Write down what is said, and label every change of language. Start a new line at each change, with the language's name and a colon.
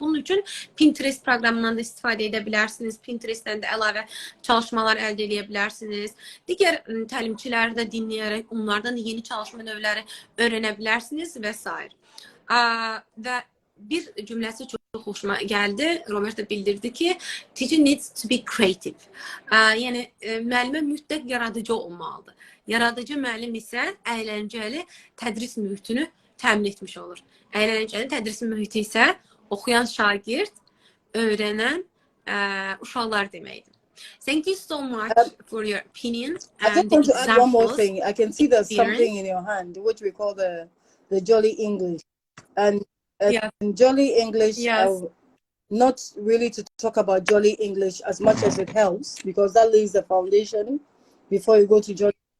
Azerbaijani: Bunun üçün Pinterest proqramından da istifadə edə bilərsiniz. Pinterestdən də əlavə çalışmalar əldə edə bilərsiniz. Digər təlimçiləri də dinləyərək onlardan yeni çalışma növləri öyrənə bilərsiniz və s. Və bir cümləsi çox xoşuma gəldi.
English: Roberta
Azerbaijani: bildirdi ki,
English: teacher needs to be creative.
Azerbaijani: Yəni, müəllimə mütləq yaradıcı olmalıdır. Yaradıcı müəllim isə əyləncəli tədris mühitini təmin etmiş olur. Əyləncəli tədris mühiti isə oxuyan şagird, öyrənən uşaqlar deməkdir.
English: Thank you so much for your opinion. I just want to add one more thing. I can see there's something in your hand, which we call the Jolly English. And Jolly English, not really to talk about Jolly English as much as it helps, because that lays the foundation before you go to Jolly.